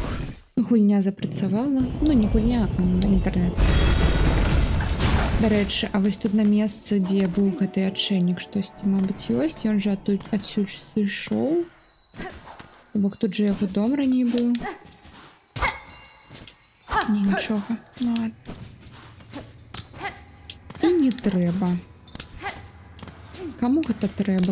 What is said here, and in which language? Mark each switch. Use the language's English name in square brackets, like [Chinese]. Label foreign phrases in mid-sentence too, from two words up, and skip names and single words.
[Belarusian] Гульня запрацавала. Ну не гульня, а інтернет. [Ukrainian] До речі, [Belarusian] а вось тут на месцы, дзе быў гэты адчайнік, штосьці, мабыць, ёсць. Ён жа адсюль сышоў. Бо тут же яго дом раней быў. Не, нічога. Ну ладно. І не трэба. Каму гэта трэба?